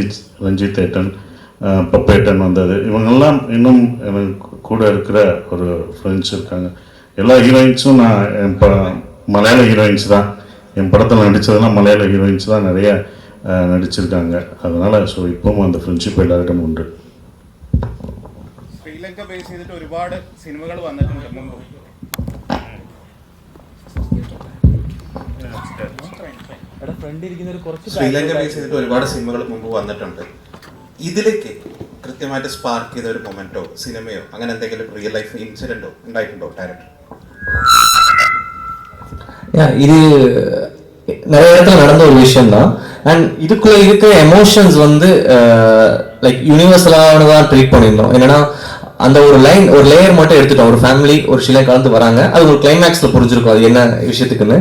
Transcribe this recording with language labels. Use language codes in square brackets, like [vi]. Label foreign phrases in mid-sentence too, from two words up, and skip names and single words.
[ta] ரஞ்சித் ஏட்டன், பப்பேட்டன் வந்தது. இவங்கெல்லாம் இன்னும் எனக்கு கூட இருக்கிற ஒரு ஃப்ரெண்ட்ஸ் இருக்காங்க. எல்லா ஹீரோயின்ஸும் நான் மலையாள ஹீரோயின்ஸ் தான். என் படத்தில் நடித்ததெல்லாம் மலையாள ஹீரோயின்ஸ் தான் நிறைய நடிச்சிருக்காங்க. அதனால் ஸோ இப்போவும் அந்த ஃப்ரெண்ட்ஷிப் எல்லாருக்கும் உண்டு. [ml] ശ്രീലങ്ക ബേസ് ചെയ്തിട്ട് ഒരുപാട് സിനിമകൾ വന്നിട്ടുണ്ട് മുമ്പ്. ശ്രീലങ്ക ബേസ് ചെയ്തിട്ട് ഒരുപാട് സിനിമകൾ മുമ്പ് വന്നിട്ടുണ്ട്. ഇതിലേക്ക് കൃത്യമായിട്ട് സ്പാർക്ക് ചെയ്ത ഒരു മൊമെന്റോ സിനിമയോ അങ്ങനെ എന്തെങ്കിലും [en] real life incident [ml] ഉണ്ടായിട്ടുണ്ടോ ഡയറക്ടർ? [ta] இது நிறைய இடத்துல நடந்த ஒரு விஷயம் தான். அண்ட் இதுக்குள்ள இருக்கிற எமோஷன்ஸ் வந்து லைக் யூனிவர்சலானதான் ட்ரீட் பண்ணியிருந்தோம். என்னன்னா அந்த ஒரு லைன், ஒரு லேயர் மட்டும் எடுத்துட்டோம். ஒரு ஃபேமிலி ஒரு சில கலந்து வராங்க, அது ஒரு கிளைமேக்ஸ்ல புரிஞ்சிருக்கும் அது என்ன விஷயத்துக்குன்னு.